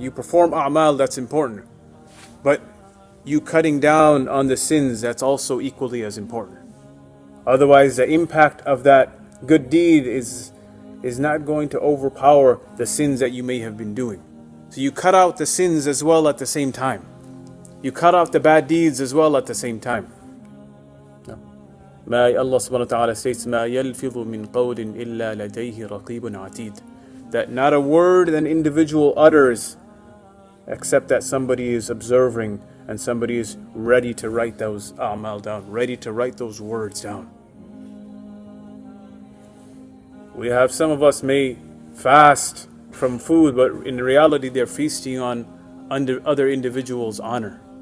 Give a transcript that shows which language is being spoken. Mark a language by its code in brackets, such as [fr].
[en] You perform a'mal, that's important. But you cutting down on the sins, that's also equally as important. Otherwise, the impact of that good deed is not going to overpower the sins that you may have been doing. So you cut out the sins as well at the same time. You cut out the bad deeds as well at the same time. [ar] Allah subhanahu wa ta'ala states, مَا يَلْفِظُ مِنْ قَوْلٍ إِلَّا لَدَيْهِ رَقِيبٌ عَتِيدٌ. [en] That not a word an individual utters except that somebody is observing and somebody is ready to write those a'mal down, ready to write those words down. We have some of us may fast from food, but in reality they're feasting on other individuals' honor.